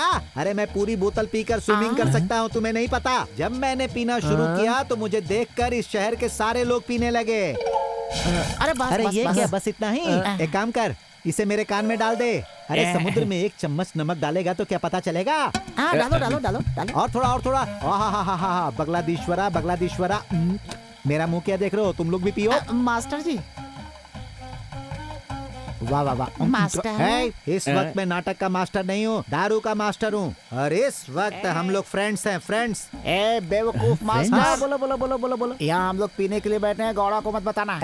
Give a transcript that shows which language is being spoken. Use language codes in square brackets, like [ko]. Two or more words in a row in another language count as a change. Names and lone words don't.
[hi] अरे मैं पूरी बोतल पीकर स्विमिंग कर सकता हूँ, तुम्हें नहीं पता। जब मैंने पीना शुरू किया तो मुझे देखकर इस शहर के सारे लोग पीने लगे। अरे बस, अरे बस, ये बस। क्या, बस इतना ही? एक काम कर, इसे मेरे कान में डाल दे। अरे समुद्र में 1 चम्मच नमक डालेगा तो क्या पता चलेगा? डालो डालो डालो डालो। और थोड़ा और थोड़ा। आहा, बगलादीश्वरा बगलादीश्वरा। मेरा मुंह क्या देख रहे हो? तुम लोग भी पियो। मास्टर जी। वाह वाह वाह मास्टर। है, इस वक्त मैं नाटक का मास्टर नहीं हूँ, दारू का मास्टर हूँ। और इस वक्त हम लोग फ्रेंड्स हैं, फ्रेंड्स। ए बेवकूफ मास्टर। बोलो बोलो बोलो बोलो बोलो। यहाँ हम लोग पीने के लिए बैठे हैं, गौड़ा को मत बताना।